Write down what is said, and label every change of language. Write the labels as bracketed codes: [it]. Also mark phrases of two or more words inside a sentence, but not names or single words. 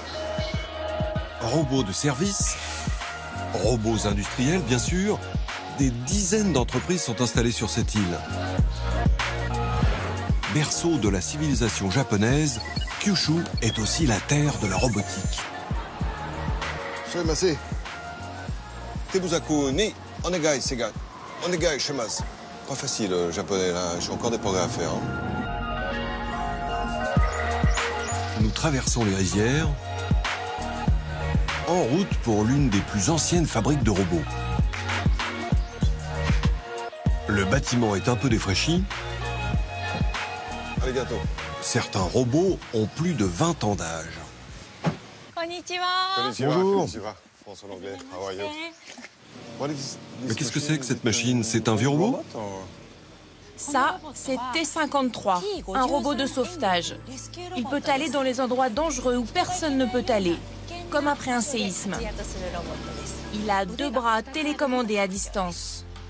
[fr] Robots de service, robots industriels bien sûr, des dizaines d'entreprises sont installées sur cette île. Berceau de la civilisation japonaise, Kyushu est aussi la terre de la robotique. Tebuzaku ni onegai segai. [ja] お願いします. [fr] Pas facile le japonais là, j'ai encore des progrès à faire. Nous traversons les rizières en route pour l'une des plus anciennes fabriques de robots. Le bâtiment est un peu défraîchi. [ja] Arigato. [fr] Certains robots ont plus de 20 ans d'âge. [ja] Konnichiwa. [fr] Bonjour. Konnichiwa. France en anglais. [en] How are you? [fr] Mais qu'est-ce que c'est que cette machine? C'est un vieux robot? Ça, c'est T-53, un robot de sauvetage. Il peut aller dans les endroits dangereux où personne ne peut aller, comme après un séisme. Il a 2 bras télécommandés à distance.